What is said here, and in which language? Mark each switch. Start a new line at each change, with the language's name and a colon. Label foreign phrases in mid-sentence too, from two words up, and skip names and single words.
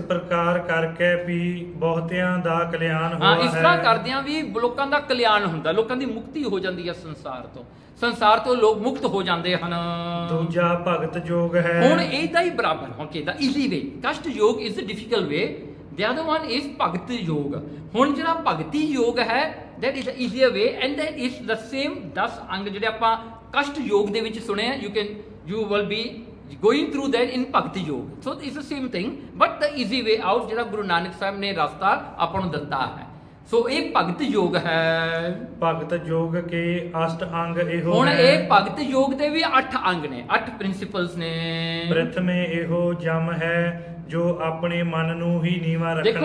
Punjabi: ਪ੍ਰਕਾਰ ਕਰਕੇ ਵੀ ਬਹੁਤਿਆਂ ਦਾ ਕਲਿਆਣ ਹੋਇਆ ਹੈ। ਇਸ ਤਰ੍ਹਾਂ ਕਰਦਿਆਂ ਵੀ ਲੋਕਾਂ ਦਾ ਕਲਿਆਣ ਹੁੰਦਾ, ਲੋਕਾਂ ਦੀ ਮੁਕਤੀ ਹੋ ਜਾਂਦੀ ਹੈ ਸੰਸਾਰ ਤੋਂ ਲੋਕ ਮੁਕਤ ਹੋ ਜਾਂਦੇ ਹਨ। ਦੂਜਾ ਭਗਤ ਯੋਗ ਹੈ। ਹੁਣ ਇਹਦਾ ਹੀ ਬਰਾਬਰ ਹੁਣ ਕਿਹਦਾ
English: easy way, ਕਸ਼ਟ ਯੋਗ is the difficult way, the other one is
Punjabi: ਭਗਤ ਯੋਗ। ਹੁਣ ਜਿਹੜਾ ਭਗਤੀ ਯੋਗ ਹੈ
English: that is the easier way and that is the same
Punjabi: 10 ਅੰਗ ਜਿਹੜੇ ਆਪਾਂ ਕਸ਼ਟ ਯੋਗ ਦੇ ਵਿੱਚ ਸੁਣੇ,
English: you will be going through that in
Punjabi: ਭਗਤੀ ਯੋਗ।
English: so it's the same thing but the easy way out
Punjabi: ਜਿਹੜਾ ਗੁਰੂ ਨਾਨਕ ਸਾਹਿਬ ਨੇ ਰਸਤਾ ਆਪਾਂ ਨੂੰ ਦਿੱਤਾ ਹੈ। ਸੋ ਇਹ ਭਗਤ ਯੋਗ ਹੈ। ਭਗਤ ਯੋਗ ਕੇ ਅਸ਼ਟ ਅੰਗ ਇਹੋ ਹੁਣ ਇਹ ਭਗਤ ਯੋਗ ਦੇ ਵੀ 8 ਅੰਗ ਨੇ, 8 ਪ੍ਰਿੰਸੀਪਲਸ ਨੇ। ਪ੍ਰਥਮੇ ਇਹੋ ਜਮ ਹੈ ਜੋ ਆਪਣੇ ਮਨ ਨੂੰ ਹੀ ਨੀਵਾਂ ਰੱਖਣਾ।